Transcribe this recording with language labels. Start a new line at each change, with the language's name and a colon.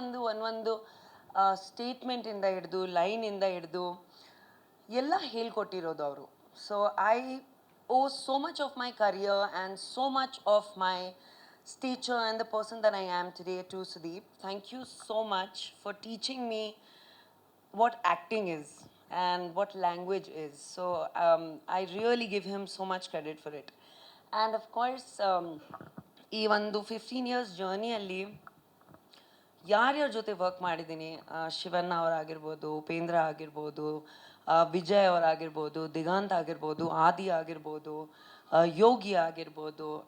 Kannada: ಒಂದೊಂದು ಸ್ಟೇಟ್ಮೆಂಟಿಂದ ಹಿಡಿದು, ಲೈನಿಂದ ಹಿಡಿದು ಎಲ್ಲ ಹೇಳ್ಕೊಟ್ಟಿರೋದು ಅವರು.
English: So I owe so much of my career and so much of my stature and the person that I am today to Sudeep. Thank you so much for teaching me what acting is and what language is. So I really give him so much credit for it. And of course,
Kannada: ಈ ಒಂದು 15 years ಜರ್ನಿಯಲ್ಲಿ ಯಾರ್ಯಾರ ಜೊತೆ work ಮಾಡಿದ್ದೀನಿ, ಶಿವಣ್ಣ ಅವರಾಗಿರ್ಬೋದು, ಉಪೇಂದ್ರ ಆಗಿರ್ಬೋದು, ವಿಜಯ್ ಅವರಾಗಿರ್ಬೋದು, ದಿಗಂತ್ ಆಗಿರ್ಬೋದು, ಆದಿ ಆಗಿರ್ಬೋದು, ಯೋಗಿ ಆಗಿರ್ಬೋದು.